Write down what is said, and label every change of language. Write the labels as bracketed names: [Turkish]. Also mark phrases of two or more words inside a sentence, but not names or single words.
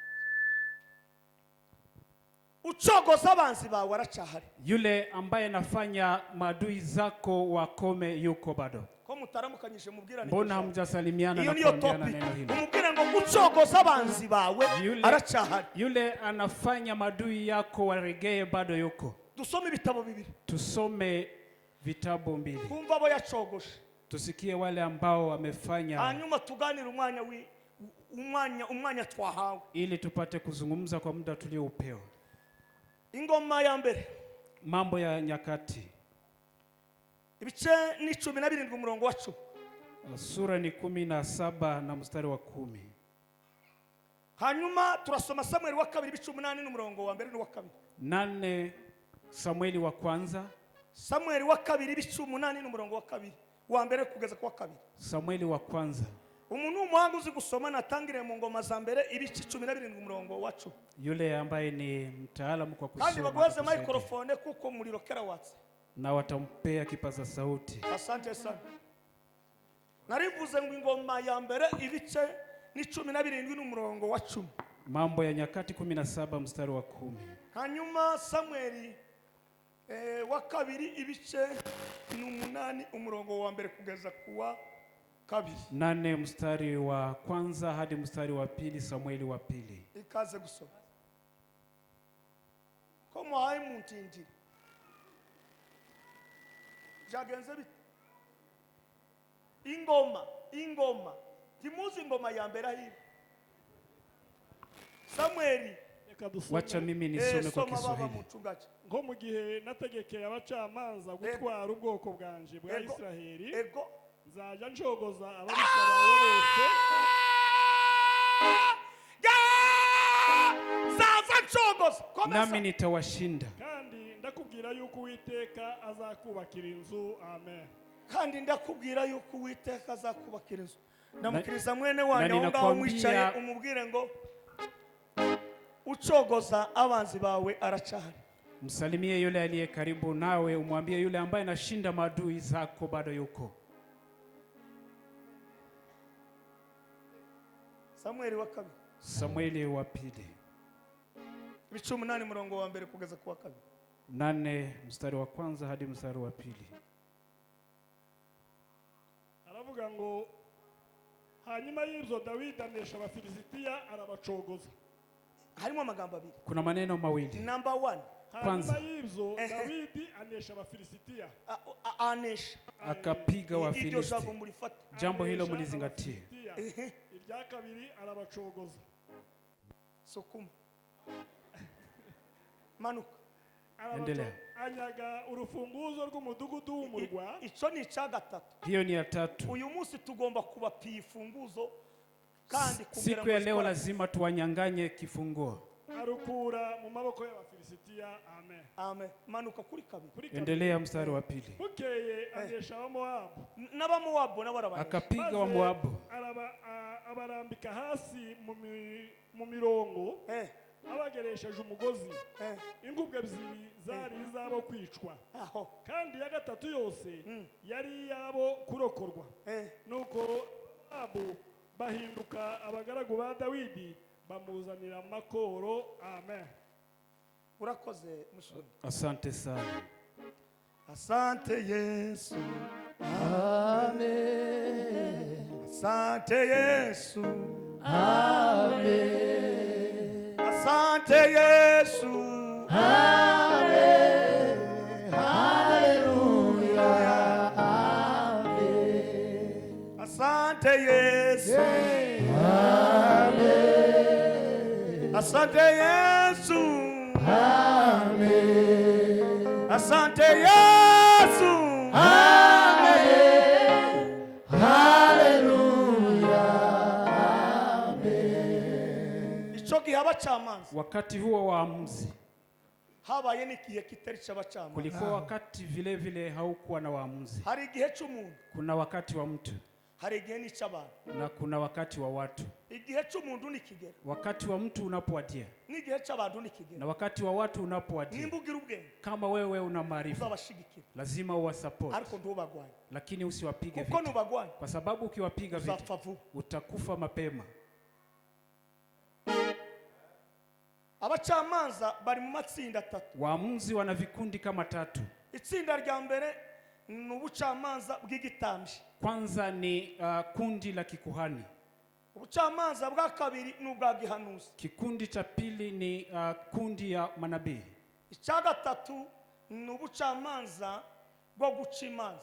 [Rundi] Ucogoza abanzi bawe aracahari. [Swahili] Yule ambaye nafanya maadui zako wakome yuko bado. [Rundi] Ko mutaramukanyije mubwirane. [Swahili] Mbona hamjasalimiana na kuambiana neno hili? [Rundi] Umubwire ngo ucogoza abanzi bawe aracahari. [Swahili] Yule anafanya maadui yako waregee bado yuko. [Rundi] Dusome ibitabo 2. [Swahili] Tusome vitabu 2. [Rundi] Kumva abo yacogoshe. [Swahili] Tusikie wale ambao wamefanya. [Rundi] Hanyuma tuganire umwanya twahawe. [Swahili] Ili tupate kuzungumza kwa muda tulioupewa. [Rundi] Ingoma ya mbere. [Swahili] Mambo ya Nyakati. [Rundi] Ibice ni 17 umurongo wa 10. [Swahili] Sura ni 17 na mstari wa 10. [Rundi] Hanyuma turasoma Samueli wa 2 ibice 8 n'umurongo wa 1 n'uwa 2. [Swahili] 8 Samueli wa kwanza. [Rundi] Samueli wa 2 ibice 8 n'umurongo wa 2. Wa 1 kugeza kwa 2. [Swahili] Samueli wa kwanza. [Rundi] Umuntu umuhanga uzi gusoma natangire mu ngoma za mbere ibice 17 umurongo wa 10. [Swahili] Yule ambaye ni mtaalamu kwa kusoma. [Rundi] Kandi bagwaze microphone kuko muriro kera watse. [Swahili] Na watampea kipaza sauti. Asante sana. [Rundi] Narivuze ngo ingoma ya mbere ibice ni 17 n'umurongo wa 10. [Swahili] Mambo ya Nyakati 17 mstari wa 10. [Rundi] Hanyuma Samueli wa 2 ibice ni 8 umurongo wa 1 kugeza kuwa 2. [Swahili] 8 mstari wa kwanza hadi mstari wa 2 Samueli wa 2. [Rundi] Ikaze gusoma. Komo hayi muntindi. Jagenze bit. Ingoma. Timuzi ingoma ya mbere hivi. Samueli. [Swahili] Wacha mimi nisome kwa Kiswahili. [Rundi] Ngo mu gihe nategekeye abacamanza gutwara ubwoko bwanje bwa Isiraheli, nzaja njogoza ababisha bawe bose. [Swahili] Nami nitawashinda. [Rundi] Kandi ndakubwira yuko Uwiteka azakubakira inzu. Amen. Kandi ndakubwira yuko Uwiteka azakubakira inzu. Ndamukiriza mwene wanyu aho ngaho mwicaye umubwire ngo ucogoza abanzi bawe aracahari. [Swahili] Msalimie yule aliye karibu nawe, umwambie yule ambaye anashinda maadui zako bado yuko. Samueli wa 2. Samueli wa 2. [Rundi] Ibice 8 umurongo wa 1 kugeza kuwa 2. [Swahili] 8 mstari wa kwanza hadi mstari wa 2. [Rundi] Aravuga ngo hanyuma y'ibyo Dawidi anesha Abafilisitiya arabacogoza. Harimo amagambo 2. [Swahili] Kuna maneno mawili. Number 1. [Rundi] Hanyuma y'ibyo Dawidi anesha Abafilisitiya. Anesha. [Swahili] Akapiga Wafilisti. Jambo hilo mlizingatie. [Rundi] Irya kabiri arabacogoza. Sukuma. Manuka. [Swahili] Endelea. [Rundi] Anyaga urufunguzo rw'umudugudu w'umurwa. Ico ni ca 3. [Swahili] Hiyo ni ya 3. [Rundi] Uyu munsi tugomba kubapiye ifunguzo kandi [Swahili] siku ya leo lazima tuwanyanganye kifunguo. [Rundi] arukura mu maboko y'Abafilisitiya. Amen. Amen. Manuka kuri kabiri. [Swahili] Endelea mstari wa pili. [Rundi] Bukeye anesha Abamowabu. N'Abamowabu n'abarabanisha. [Swahili] Akapiga wa Moabu. [Rundi] Abarambika hasi mu mirongo. Abageresheje umugozi. Ingubwe ebyiri zari izabo kwicwa. Kandi ya gatatu yose yari yabo kurokorwa. Nuko Mowabu bahinduka abagaragu ba Dawidi bamuzanira amakoro. Amen. Urakoze mushuri. [Swahili] Asante sana. Asante Yesu. Amen. Asante Yesu. Amen. Asante Yesu. Amen. Hallelujah. Amen. Asante Yesu. Amen. Asante Yesu. Amen. Asante Yesu. Amen. Hallelujah. Amen. [Rundi] Ico gihe abacamanza [Swahili] Wakati huo waamuzi, [Rundi] habaye n'igihe kitari c'abacamanza. [Swahili] kulikuwa wakati vile vile haukuwa na waamuzi. [Rundi] Hari igihe c'umuntu, [Swahili] Kuna wakati wa mtu [Rundi] hari igihe n'ic'abantu. [Swahili] na kuna wakati wa watu. [Rundi] Igihe c'umuntu nikigera, [Swahili] Wakati wa mtu unapowadia [Rundi] n'igihe c'abantu nikigera. [Swahili] na wakati wa watu unapowadia. [Rundi] Nimba ugira ubwenge, [Swahili] Kama wewe una maarifa, [Rundi] uzabashigikira, [Swahili] lazima uwasupport, [Rundi] ariko ntubagwanye. [Swahili] lakini usiwapige [Rundi] Kuko vita, nubagwanye, [Swahili] kwa sababu ukiwapiga vita [Rundi] uzapfa vuba. [Swahili] utakufa mapema. [Rundi] Abacamanza bari mu matsinda atatu. [Swahili] Waamuzi wana vikundi kama tatu. [Rundi] Itsinda rya mbere ni ubucamanza bw'igitambyi. [Swahili] Kwanza ni kundi la kikuhani. [Rundi] Ubucamanza bwa kabiri ni ubwa gihanuzi. [Swahili] Kikundi cha pili ni kundi ya manabii. [Rundi] Icya gatatu ni ubucamanza bwo guca imanza.